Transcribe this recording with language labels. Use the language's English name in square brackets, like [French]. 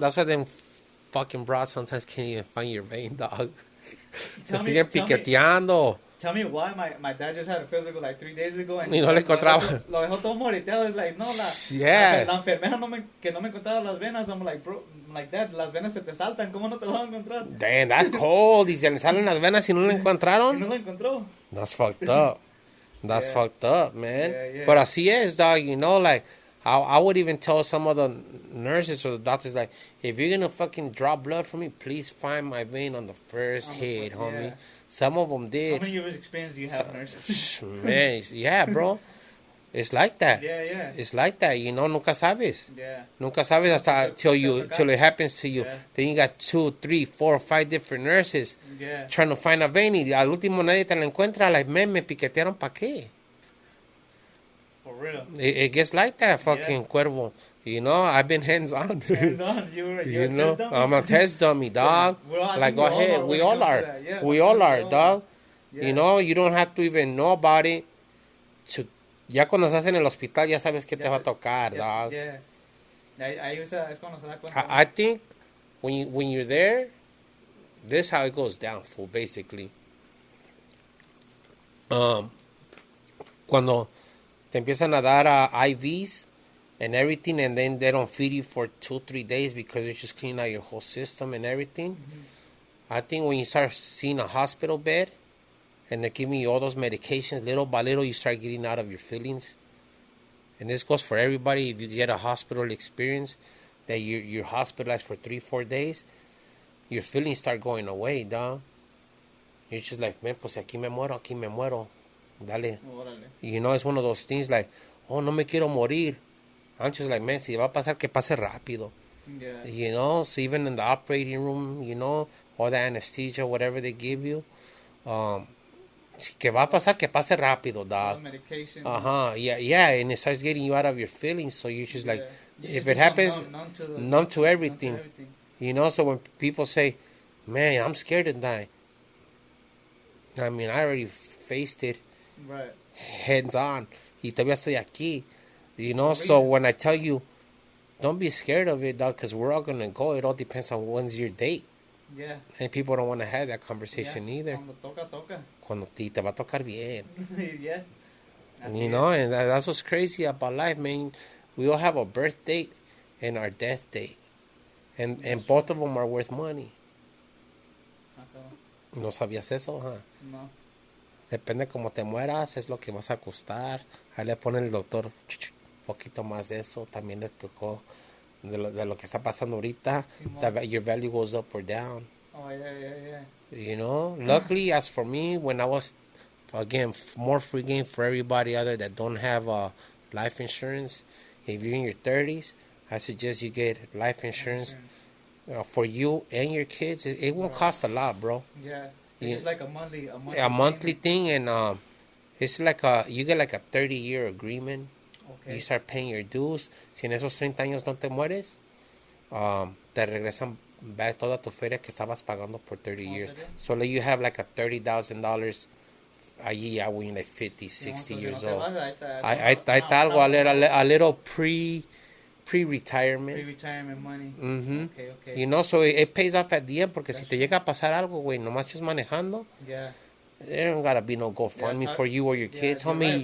[English] That's why them fucking broads sometimes can't even find your vein, dog. [Spanish] Se siguen piqueteando. [English] Tell me why my dad just had a physical like 3 days ago and [Spanish] y no le encontraba. Lo dejó todo moreteado. [English] It's like, [Spanish] no, la enfermera que no me encontraba las venas. [English] I'm like, bro, like that, [Spanish] las venas se te saltan. ¿Cómo no te las van a encontrar? [English] Damn, that's cold. [Spanish] Y se le salen las venas y no la encontraron. Y no la encontró. [English] That's fucked up. That's fucked up, man. Yeah. But [Spanish] así es, [English] dog. You know, like, I would even tell some of the nurses or the doctors, like, if you're going to fucking draw blood for me, please find my vein on the first hit, homie. Yeah. Some of them did. How many years experience do you have, nurse? Man, yeah, bro. It's like that. Yeah. It's like that, you know, [Spanish] nunca sabes. [English] Yeah. [Spanish] Nunca sabes hasta [English] till it happens to you. Yeah. Then you got 2, 3, 4, 5 different nurses trying to find a vein [Spanish] y al último nadie te la encuentra. [English] Like, man, [Spanish] me piquetearon pa' qué? [English] For real. It gets like that, fucking Cuervo. You know, I've been hands-on. Hands-on. You're you a know, test dummy? I'm a test dummy, dog. Well, like, go ahead. We all are. Yeah, we all are, dog. Yeah. You know, you don't have to even know about it. [Spanish] Ya cuando estás en el hospital, ya sabes qué te va a tocar, dog. [English] Yeah. [Spanish] Ahí es cuando se da cuenta. [English] I think when you're there, this is how it goes down, fool, basically. [Spanish] Cuando te empiezan a dar [English] IVs and everything, and then they don't feed you for 2-3 days because they're just cleaning out your whole system and everything. Mm-hmm. I think when you start seeing a hospital bed and they're giving you all those medications, little by little, you start getting out of your feelings. And this goes for everybody. If you get a hospital experience that you're hospitalized for 3-4 days, your feelings start going away, dog. You're just like, man, [Spanish] pues aquí me muero. Dale. [English] You know, it's one of those things like, oh, [Spanish] no me quiero morir. [English] I'm just like, man, [Spanish] si va a pasar, que pase rápido. [English] Yeah. You know, so even in the operating room, you know, all the anesthesia, whatever they give you, [Spanish] que va a pasar, que pase rápido, [English] dog. Medication. Yeah, and it starts getting you out of your feelings, so you're just like, if it happens, numb to everything. You know, so when people say, man, I'm scared to die. I mean, I already faced it. Right. Hands on. [Spanish] Y todavía estoy aquí. [English] You know, so when I tell you, don't be scared of it, dog, because we're all going to go. It all depends on when's your date. Yeah. And people don't want to have that conversation either. [Spanish] Cuando toca. Cuando te va a tocar bien. [English] Yeah. You know, and that's what's crazy about life, man. We all have a birth date and our death date. And both of them are worth money. [Spanish] ¿No sabías eso? Huh? [English] No. [Spanish] Depende cómo te mueras, es lo que vas a costar. Ahí le pone el doctor poquito más de eso. También le tocó de lo que está pasando ahorita. [English] Your value goes up or down. Oh, yeah. You know? Luckily, as for me, when I was, again, more free game for everybody out there that don't have life insurance. If you're in your 30s, I suggest you get life insurance. For you and your kids. It won't cost a lot, bro. Yeah. It's just like a monthly thing, and it's like you get like a 30-year agreement. Okay. You start paying your dues. [Spanish] Si en esos 30 años no te mueres, te regresan back toda tu feria que estabas pagando por 30 years. ¿Serio? [English] So like you have like a $30,000 [Spanish] allí ya [English] when you're like 50, 60 years old. [Spanish] Ahí está algo, [English] a little pre-retirement. Pre-retirement money. Mm-hmm. Okay. You know, so it pays off at the end, [Spanish] porque si te llega a pasar algo, güey, nomás [English] just [Spanish] manejando, [English] there don't gotta be no GoFundMe for you or your kids, homie.